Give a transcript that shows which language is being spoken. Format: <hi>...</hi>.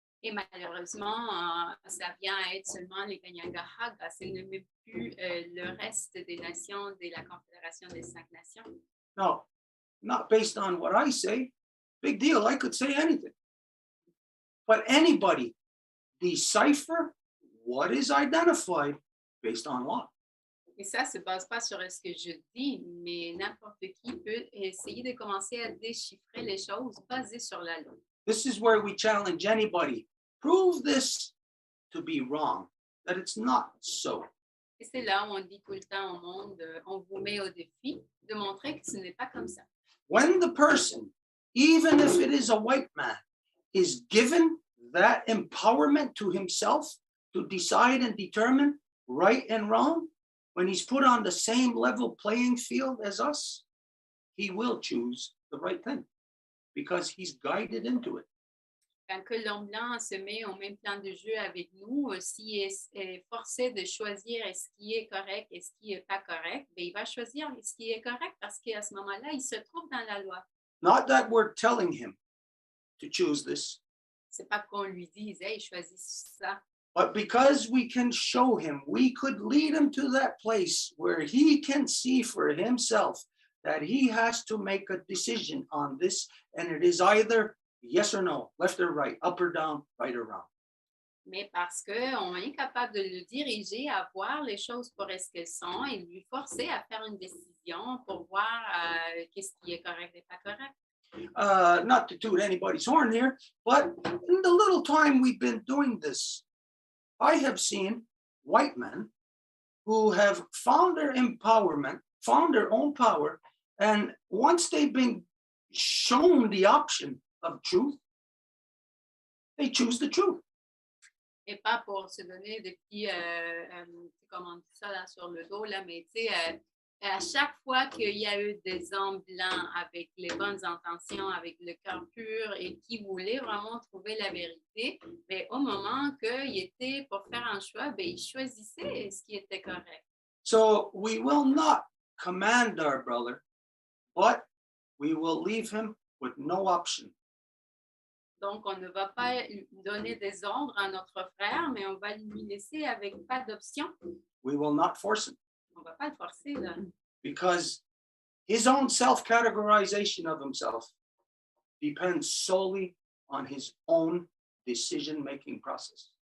<fr>Et malheureusement, ça vient à être seulement les Kahnawà, ce n'est même plus le reste des nations de la Confédération des 5 nations.</fr> <en>No, not based on what I say. Big deal, I could say anything. But anybody decipher what is identified based on law.</en> <fr>Et ça ne se base pas sur ce que je dis, mais n'importe qui peut essayer de commencer à déchiffrer les choses basées sur la loi.</fr> <en>This is where we challenge anybody. Prove this to be wrong, that it's not so.</en> <fr>Et c'est là où on dit tout le temps au monde, on vous met au défi de montrer que ce n'est pas comme ça.</fr> <en>When the person, even if it is a white man, is given that empowerment to himself to decide and determine right and wrong, when he's put on the same level playing field as us, he will choose the right thing because he's guided into it.</en> <fr>Quand que l'homme blanc se met au même plan de jeu avec nous, s'il est forcé de choisir ce qui est correct et ce qui n'est pas correct, bien, il va choisir ce qui est correct parce qu'à ce moment-là, il se trouve dans la loi.</fr> <en>Not that we're telling him to choose this,</en> <fr>C'est pas qu'on lui dise, hey, choisis ça.</fr> <en>but because we can show him, we could lead him to that place where he can see for himself that he has to make a decision on this, and it is either yes or no, left or right, up or down, right or wrong.</en> <fr>Mais parce qu'on est capable de le diriger à voir les choses pour ce qu'elles sont et lui forcer à faire une décision pour voir qu'est-ce qui est correct et pas correct.</fr> <en>Not to toot anybody's horn here, but in the little time we've been doing this, I have seen white men who have found their empowerment, found their own power, and once they've been shown the option of truth, they choose the truth.</en> <fr>Et pas pour se donner des petits, comment on dit ça là, sur le dos, là, mais tu sais, à chaque fois qu'il y a eu des hommes blancs avec les bonnes intentions, avec le cœur pur et qui voulaient vraiment trouver la vérité, mais au moment qu'il était pour faire un choix, ben, ils choisissaient ce qui était correct.</fr> <en>So we will not command our brother, but we will leave him with no option.</en> <fr>Donc, on ne va pas lui donner des ordres à notre frère, mais on va lui laisser avec pas d'option.</fr> <en>We will not force him</en> <fr>On ne va pas le forcer, là.</fr> <en>because his own self-categorization of himself depends solely on his own decision-making process.</en>